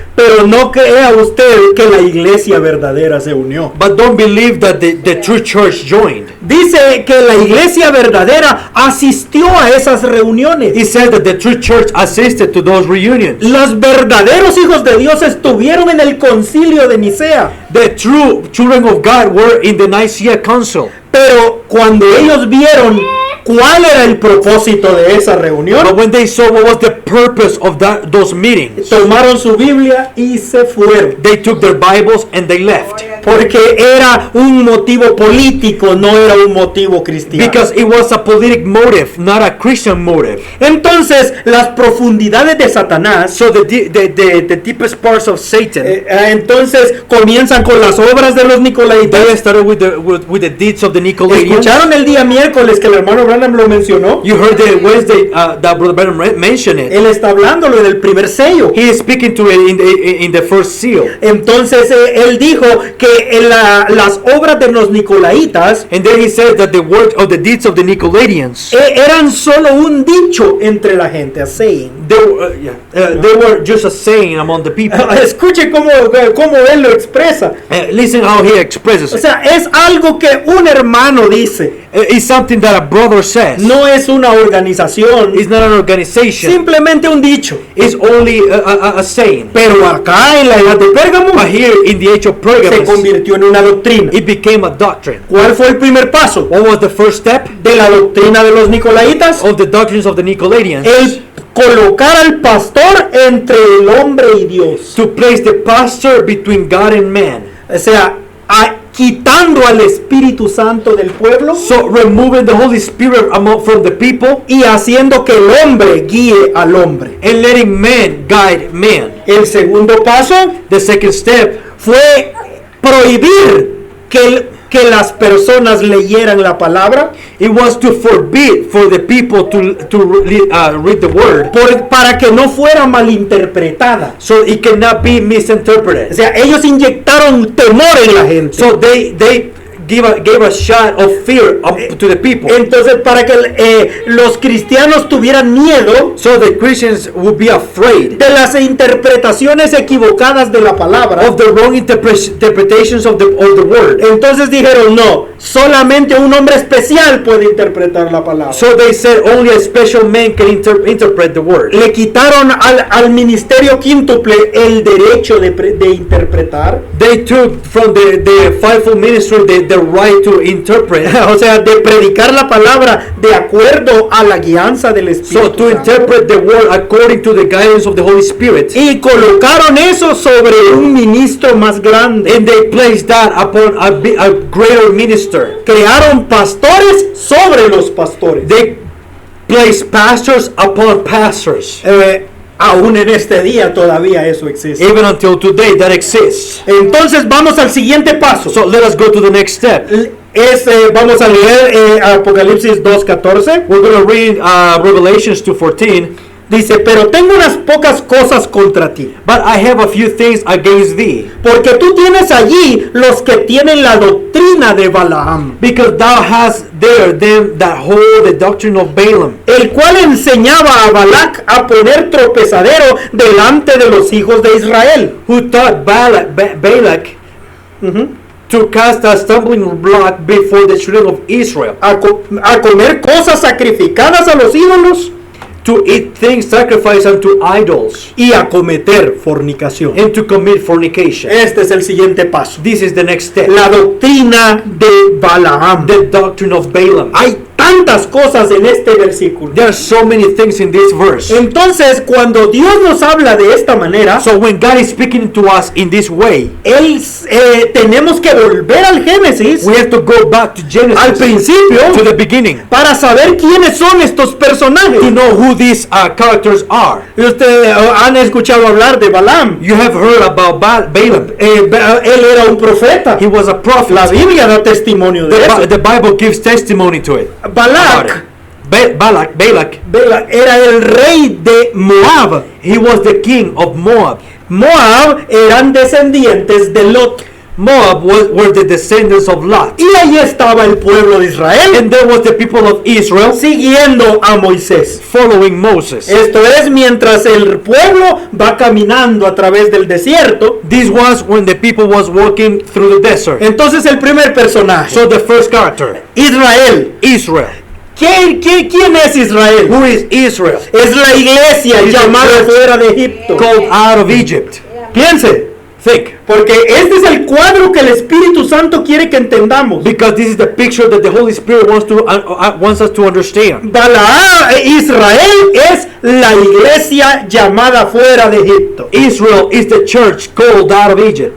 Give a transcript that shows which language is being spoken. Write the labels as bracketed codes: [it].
[es] Pero no crea usted que la iglesia verdadera se unió. [en] But don't believe that the true church joined. [es] Dice que la iglesia verdadera asistió a esas reuniones. [en] He said that the true church assisted to those reunions. [es] Los verdaderos hijos de Dios estuvieron en el concilio de Nicea. [en] The true children of God were in the Nicaea Council. [es] Pero cuando ellos vieron cuál era el propósito de esa reunión, [en] But when they saw what was the purpose of those meetings, [es] tomaron su Biblia y se fueron. [en] they took their Bibles and they left. [es] Porque era un motivo político, no era un motivo cristiano. [en] Because it was a politic motive, not a Christian motive. [es] Entonces, las profundidades de Satanás, [en] So the deepest parts of Satan, [es] entonces comienzzan con las obras de los Nicolaitas. [en] they started with the deeds of the Nicolaitans. [es] ¿Escucharon el día miércoles que el hermano Branham lo mencionó? [en] You heard the Wednesday that Brother Branham mentioned it. [es] Él está hablándolo del primer sello. [en] He is speaking to it in the first seal. [es] Entonces él dijo que las obras de los Nicolaitas [en] And then he said that the work of the deeds of the Nicolaitans, [es] eran solo un dicho entre la gente, [en] a saying. they were just a saying among the people. [es] Escuche cómo él lo expresa. [en] Listen how he expresses [es] O [en] it. [es] sea, es algo que un hermano dice. [en] It's something that a brother says. [es] No es una organización, [en] It's not an organization. [es] simplemente un dicho. [en] It's only a saying. [es] Pero acá en la edad de Pérgamo [en] But here in the age of [es] se [en] Pergamos, [es] convirtió en una doctrina. [en] it became a doctrine. [es] ¿Cuál fue el primer paso [en] What was the first step [es] de la doctrina de los Nicolaitas? [en] of the doctrines of the Nicolaitans? [es] El colocar al pastor entre el hombre y Dios. [en] To place the pastor between God and man. [es] O sea, quitando al Espíritu Santo del pueblo [en] So removing the Holy Spirit from the people [es] y haciendo que el hombre guíe al hombre. [en] and letting man guide man. [es] El segundo paso [en] The second step [es] fue prohibir que que las personas leyeran la palabra. [en] It was to forbid for the people to read the word, [es] Para que no fuera malinterpretada. [en] so it cannot be [es] O [en] misinterpreted. [es] sea, ellos inyectaron temor en la gente. [en] So they gave a shot of fear to the people. [es] Entonces, para que los cristianos tuvieran miedo [en] So the Christians would be afraid [es] de las interpretaciones equivocadas de la palabra. [en] of the wrong interpretations of the word. [es] Entonces dijeron, no, solamente un hombre especial puede interpretar la palabra. [en] So they said only a special man can interpret the word. [es] Le quitaron al ministerio quíntuple el derecho de interpretar. [en] They took from the fivefold ministry the right to interpret. [es] O sea, de predicar la palabra de acuerdo a la guianza del Espíritu [en] So to [es] Santo. [en] interpret the word according to the guidance of the Holy Spirit. [es] Y colocaron eso sobre un ministro más grande. [en] And they placed that upon a greater minister. [es] Crearon pastores sobre los pastores. [en] They placed pastors upon pastors. [es] Aún en este día todavía eso existe. [en] Even until today that exists. [es] Entonces vamos al siguiente paso. [en] So let us go to the next step. [es] Vamos a leer Apocalipsis 2:14. [en] We're going to read Revelations 2:14. [es] Dice, pero tengo unas pocas cosas contra ti, [en] But I have a few things against thee, [es] porque tú tienes allí los que tienen la doctrina de Balaam, [en] because thou hast there them that hold the doctrine of Balaam, [es] el cual enseñaba a Balac a poner tropezadero delante de los hijos de Israel. [en] who taught Balak to cast a stumbling block before the children of Israel, [es] A comer cosas sacrificadas a los ídolos [en] to eat things sacrificed unto idols, [es] y a cometer fornicación. [en] and to commit fornication. [es] Este es el siguiente paso. [en] This is the next step. [es] La doctrina de Balaam. [en] The doctrine of Balaam. [es] Hay tantas cosas en este versículo. [en] There are so many things in this verse. [es] Entonces, cuando Dios nos habla de esta manera, [en] So when God is speaking to us in this way, [es] tenemos que volver al Génesis, [en] we have to go back to [es] al [en] Genesis, [es] principio, [en] to the beginning, [es] para saber quiénes son estos personajes. [en] to know who these characters are. [es] Y ustedes han escuchado hablar de Balaam. [en] You have heard about Balaam. [es] Él era un profeta. [en] He was a prophet. [es] La Biblia da testimonio de eso. [en] The Bible gives testimony to it. [es] Balak [en] Balak, [es] era el rey de Moab. [en] he was the king of Moab. [es] Moab eran descendientes de Lot. [en] Moab were the descendants of Lot. [es] Y ahí estaba el pueblo de Israel [en] And there was the people of Israel [es] siguiendo a Moisés. [en] following Moses. [es] Esto es mientras el pueblo va caminando a través del desierto. [en] This was when the people was walking through the desert. [es] Entonces el primer personaje, [en] So the first character, [es] Israel. [en] Israel. [es] ¿Quién es Israel? [en] Who is Israel? [es] Es la iglesia [en] Is the [es] llamada [en] church [es] fuera de Egipto. [en] Called out of Egypt. [es] Piense, [en] Think. [es] porque este es el cuadro que el Espíritu Santo quiere que entendamos. [en] Because this is the picture that the Holy Spirit wants us to understand. [es] Israel es la iglesia llamada fuera de Egipto. [en] Israel is the church called out of Egypt.